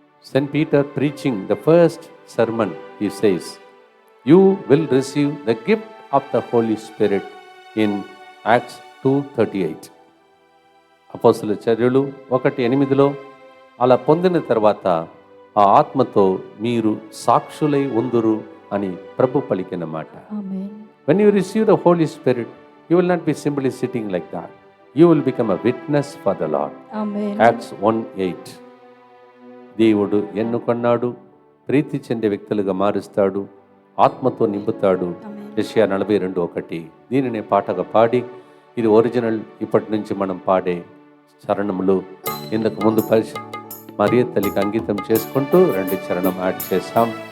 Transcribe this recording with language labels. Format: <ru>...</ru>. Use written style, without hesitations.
<en>Saint Peter preaching the first sermon, he says, you will receive the gift of the Holy Spirit in Acts 2:38.</en> <te>అపోస్తలుల చర్యలు 1:8లో అలా పొందిన తర్వాత ఆ ఆత్మతో మీరు సాక్షులై ఉందురు అని ప్రభు పలికిన మాట. ఆమేన్.</te> <en>When you receive the Holy Spirit, you will not be simply sitting like that. You will become a witness for the Lord.</en> <te>Amen.</te> <en>Acts 1:8.</en> <te>దేవుడు ఎన్నుకొన్నాడు, ప్రీతి చెందే వ్యక్తులుగా మారుస్తాడు, ఆత్మతో నింపుతాడు. యెషయా 42:1. దీనిని పాటగా పాడి, ఇది ఒరిజినల్ ఇప్పటి నుంచి మనం పాడే చరణములు. ఇంతకు ముందు మరియ తల్లికి అంకితం చేసుకుంటూ 2 చరణం యాడ్ చేస్తాం.</te>